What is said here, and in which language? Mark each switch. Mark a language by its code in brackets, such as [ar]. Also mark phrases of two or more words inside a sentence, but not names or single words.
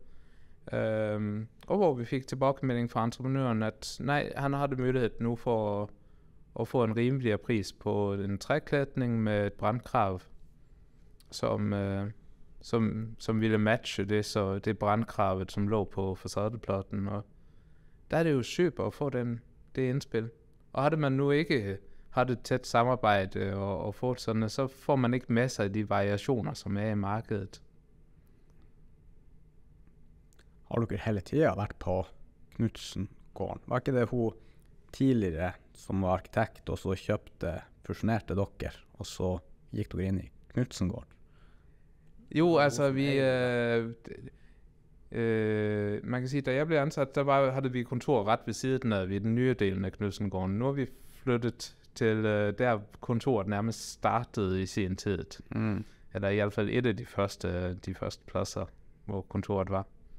[da] Og hvor vi fik tilbagemelding fra entreprenøren, at nej, han havde mulighed nu for at få en rimeligere pris på en træklædning med et brandkrav, som ville matche det, så det brandkravet, som lå på facadeplaten. Og der er det jo super at få det indspil. Og havde man nu ikke haft et tæt samarbejde og fået sådan, så får man ikke masser af de variationer, som er i markedet. [no] Har dere hele tiden vært på Knudsen-gården? Var ikke det hun tidligere som var arkitekt, og så fusjonerte dere, og så gikk dere inn i Knudsen-gården? [da] Jo, altså man kan sige, da jeg blev ansat, havde vi kontor ret ved siden af den nye delen af Knudsen-gården. Nu har vi flyttet til der kontoret nærmest startede i sin tid. Eller i hvert fald et af de første pladser, hvor kontoret var.